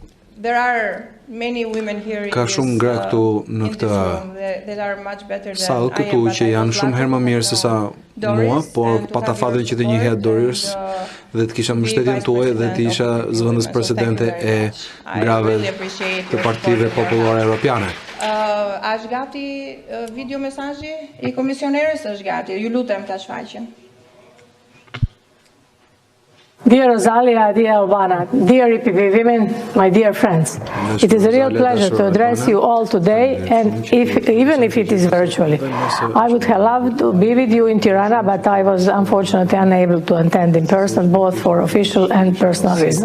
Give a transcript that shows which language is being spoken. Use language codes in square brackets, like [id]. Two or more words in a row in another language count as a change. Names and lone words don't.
[sq] Ka shumë gra këtu në këtë sallë këtu që janë shumë herë më mirë se sa mua, por pata fatin që të njihja Doris dhe të kisha mbështetjen tuaj dhe të isha zëvendës presidente e grave të partive popullore europiane. Është gati video mesazhi i komisioneres? Është gati. Ju lutem ta shfaqem. [en] Dear Rosalia, dear Albana, dear EPP women, my dear friends, it is a real pleasure to address you all today, and even if it is virtually. I would have loved to be with you in Tirana, but I was unfortunately unable to attend in person, both for official and personal reasons.